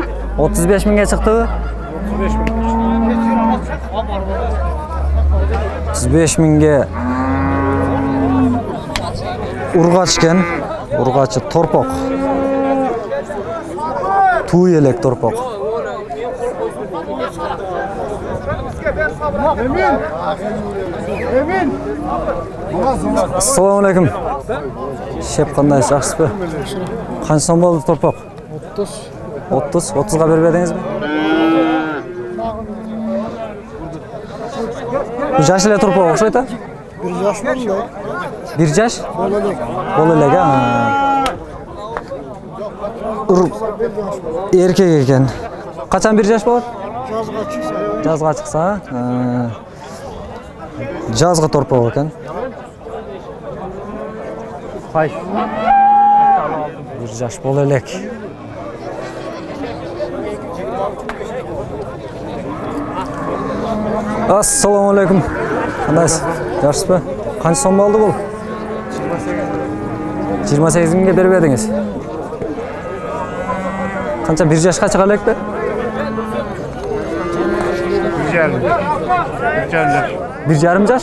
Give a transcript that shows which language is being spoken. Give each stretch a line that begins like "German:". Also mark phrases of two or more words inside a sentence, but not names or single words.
Kyrgyz: 35 миңге чыктыбы? 35 миң. 35 миңге ургач экен. Ургачы торпок. Туй элек торпок.
Arabic: السلام عليكم.
Kyrgyz: Шеп кандайсыз, жакшысызбы? Канча сом болду торпок? 30. 30. 30га бербедиңизби? Бул жаш эле торпок окшойт а? 1 жаш болду. 1 жаш? Болелек. Бол элек эркек экен. Качан 1 жаш болот? Жазга чыкса. Жазга чыкса, жазгы торпок экен. Кайсы? 1 жаш бол элек.
Arabic: السلام عليكم.
Kyrgyz: Кандайсыз? Жакшысызбы? Канча сом болду бул? 28 миңге бербедиңиз. Канча 1 жашка чыга элекпи? 1,5 жаш?